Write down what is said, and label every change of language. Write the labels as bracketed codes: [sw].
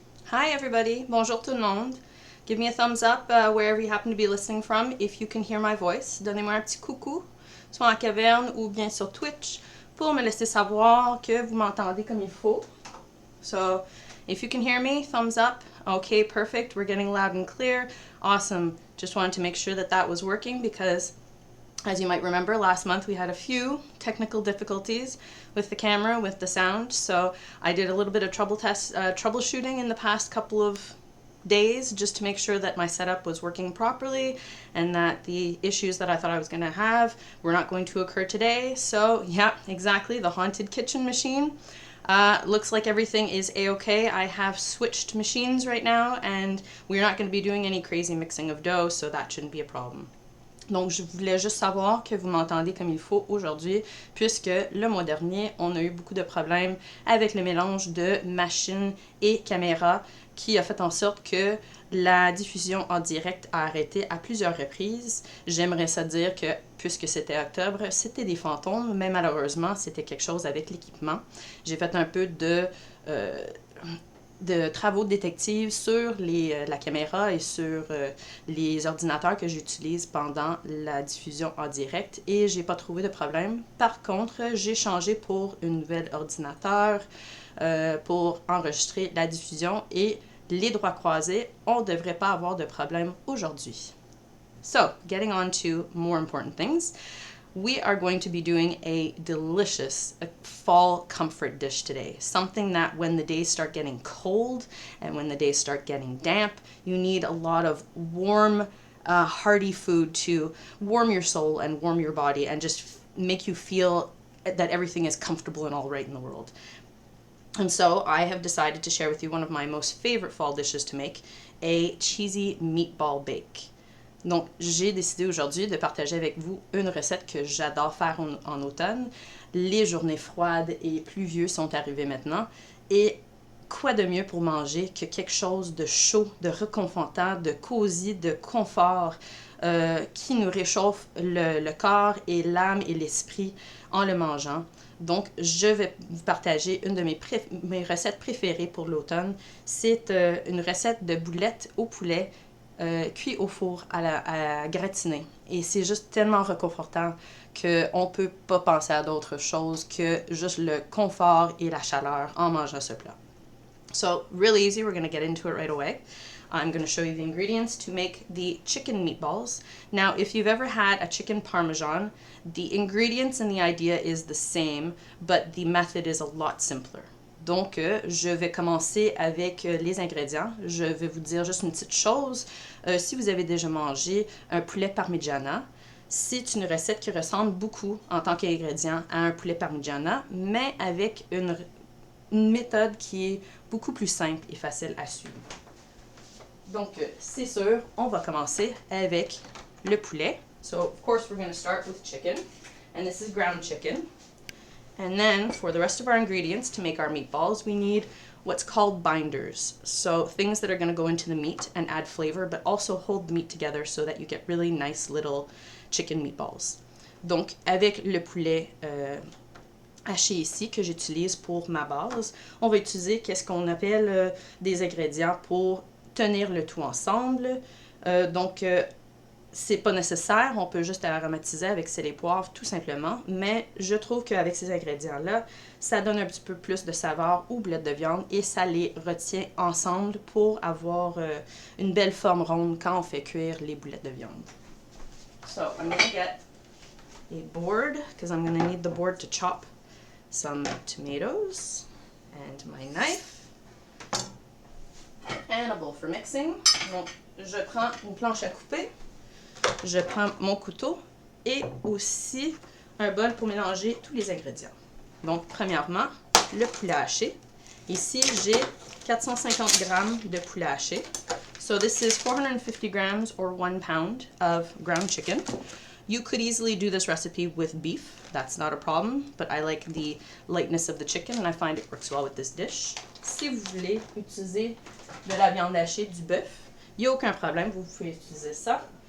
[en] Hi everybody, [fr] bonjour tout le monde. [en] Give me a thumbs up wherever you happen to be listening from if you can hear my voice. [fr] Donnez-moi un petit coucou, soit en caverne ou bien sur Twitch, pour me laisser savoir que vous m'entendez comme il faut. [en] So, if you can hear me, thumbs up. Okay, perfect. We're getting loud and clear. Awesome. Just wanted to make sure that that was working because, as you might remember, last month we had a few technical difficulties with the camera, with the sound. So I did a little bit of troubleshooting in the past couple of days just to make sure that my setup was working properly and that the issues that I thought I was going to have were not going to occur today. So yeah, exactly, the haunted kitchen machine. Looks like everything is a-okay. I have switched machines right now and we're not going to be doing any crazy mixing of dough, so that shouldn't be a problem. [fr] Donc, je voulais juste savoir que vous m'entendez comme il faut aujourd'hui, puisque le mois dernier, on a eu beaucoup de problèmes avec le mélange de machine et caméra qui a fait en sorte que la diffusion en direct a arrêté à plusieurs reprises. J'aimerais ça dire que, puisque c'était octobre, c'était des fantômes, mais malheureusement, c'était quelque chose avec l'équipement. J'ai fait un peu de travaux de détective sur la caméra et sur les ordinateurs que j'utilise pendant la diffusion en direct et j'ai pas trouvé de problème. Par contre, j'ai changé pour un nouvel ordinateur pour enregistrer la diffusion et les droits croisés, on devrait pas avoir de problème aujourd'hui. [en] So, getting on to more important things. We are going to be doing a delicious fall comfort dish today. Something that when the days start getting cold and when the days start getting damp, you need a lot of warm, hearty food to warm your soul and warm your body and just make you feel that everything is comfortable and all right in the world. And so I have decided to share with you one of my most favorite fall dishes to make, a cheesy meatball bake. [fr] Donc, j'ai décidé aujourd'hui de partager avec vous une recette que j'adore faire en automne. Les journées froides et pluvieuses sont arrivées maintenant. Et quoi de mieux pour manger que quelque chose de chaud, de réconfortant, de cosy, de confort, qui nous réchauffe le corps et l'âme et l'esprit en le mangeant. Donc, je vais vous partager une de mes recettes préférées pour l'automne. C'est une recette de boulettes au poulet cuit au four à gratiner. Et c'est juste tellement réconfortant qu'on ne peut pas penser à d'autres choses que juste le confort et la chaleur en mangeant ce plat. [en] So, really easy, we're going to get into it right away. I'm going to show you the ingredients to make the chicken meatballs. Now, if you've ever had a chicken parmesan, the ingredients and the idea is the same, but the method is a lot simpler. [fr] Donc, je vais commencer avec les ingrédients. Je vais vous dire juste une petite chose. Si vous avez déjà mangé un poulet parmigiana, c'est une recette qui ressemble beaucoup en tant qu'ingrédient à un poulet parmigiana, mais avec une méthode qui est beaucoup plus simple et facile à suivre. Donc, c'est sûr, on va commencer avec le poulet. [en] So, of course, we're going to start with chicken, and this is ground chicken. And then, for the rest of our ingredients to make our meatballs, we need what's called binders. So, things that are going to go into the meat and add flavor, but also hold the meat together so that you get really nice little chicken meatballs. [fr] Donc, avec le poulet haché ici que j'utilise pour ma base, on va utiliser qu'est-ce qu'on appelle des ingrédients pour tenir le tout ensemble. Donc, c'est pas nécessaire, on peut juste aromatiser avec sel et poivre tout simplement, mais je trouve qu'avec ces ingrédients-là, ça donne un petit peu plus de saveur aux boulettes de viande et ça les retient ensemble pour avoir une belle forme ronde quand on fait cuire les boulettes de viande. [en] So, I'm going to get a board, because I'm going to need the board to chop some tomatoes, and my knife, and a bowl for mixing. [fr] Donc, je prends une planche à couper. Je prends mon couteau et aussi un bol pour mélanger tous les ingrédients. Donc, premièrement, le poulet haché. Ici, j'ai 450 grammes de poulet haché. [en] So this is 450 grams or 1 pound of ground chicken. You could easily do this recipe with beef. That's not a problem, but I like the lightness of the chicken and I find it works well with this dish. [fr] Si vous voulez utiliser de la viande hachée, du bœuf, il n'y a aucun problème, vous pouvez utiliser ça.